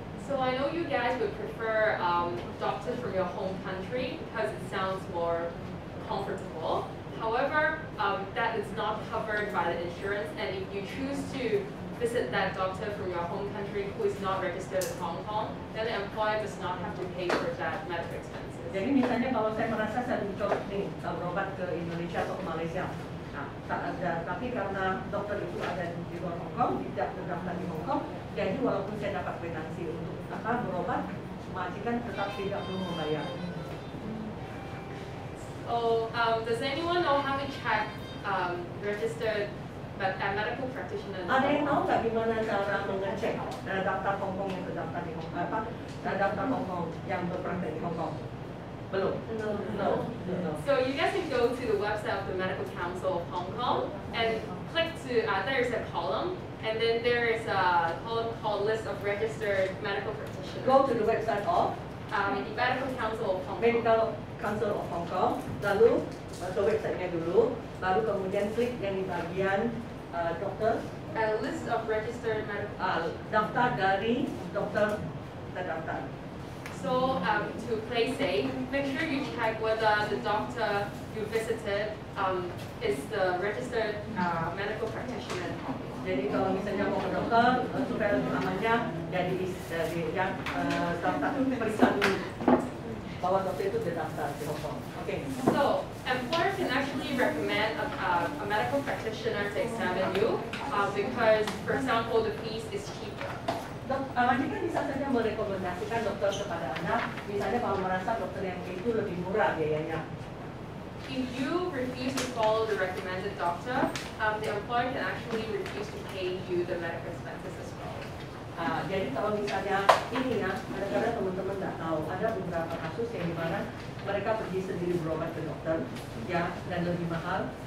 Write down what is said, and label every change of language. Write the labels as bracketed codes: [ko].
[en] So I know you guys would prefer doctors from your home country because it sounds more comfortable. However, that is not covered by the insurance, and if you choose to visit that doctor from your home country who is not registered in Hong Kong, then the employer does not have to pay for that medical expenses. [id] Jadi misalnya kalau saya merasa saya cocok nih berobat ke Indonesia atau ke Malaysia, tapi karena dokter itu ada di luar Hong Kong, tidak terdaftar di Hong Kong, jadi walaupun saya dapat kwitansi untuk berobat, majikan tetap tidak perlu membayar. [en] So, does anyone know how to check registered medical practitioner? [id] Ada yang tahu nggak gimana cara mengecek daftar Hong Kong yang terdaftar di Hong Kong, daftar Hong Kong yang berpraktek di Hong Kong? Belum. No. [en] So you guys can go to the website of the Medical Council of Hong Kong and click to there is a column, and then there is a column called List of Registered Medical Practitioners. Go to the website of the Medical Council of Hong Kong. [id] Medical Council of Hong Kong, lalu ke websitenya dulu, baru kemudian klik yang di bagian dokter. [en] List of Registered Medical [id] Daftar dari dokter terdaftar. [en] To play safe, make sure you check whether the doctor you visited is the registered medical practitioner. [id] Jadi kalau misalnya mau ke dokter, supaya lebih amannya, jadi yang periksa dulu bahwa dokter itu terdaftar di Hong Kong. [en] Okay. So, employer can actually recommend a medical practitioner to examine you because, for example, the fees is cheaper. [id] Majikan bisa saja merekomendasikan dokter kepada Anda, misalnya kalau merasa dokter yang itu lebih murah biayanya. [en] If you refuse to follow the recommended doctor, the employer can actually refuse to pay you the medical expenses as well. [id] Jadi kalau misalnya ini ya, kadang-kadang teman-teman nggak tahu, ada beberapa kasus yang dimana mereka pergi sendiri berobat ke dokter, ya, dan lebih mahal.